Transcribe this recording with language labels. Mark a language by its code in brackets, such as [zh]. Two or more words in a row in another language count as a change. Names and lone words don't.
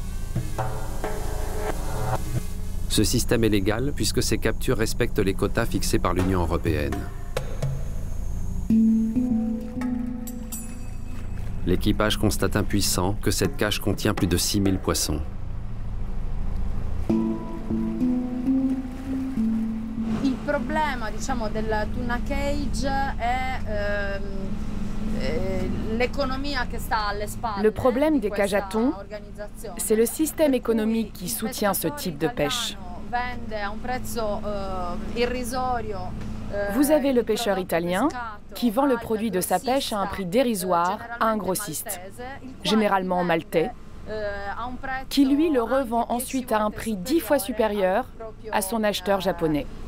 [fr] Ce système est légal puisque ces captures respectent les quotas fixés par l'Union européenne. l'équipage constate impuissant que cette cage contient plus de 6000 poissons. [it] Il problema, diciamo, della [en] tuna cage [it] è [fr] le problème des cages à thon, c'est le système économique qui soutient ce type de pêche. Vous avez le pêcheur italien qui vend le produit de sa pêche à un prix dérisoire à un grossiste, généralement maltais, qui lui le revend ensuite à un prix 10 fois supérieur à son acheteur japonais.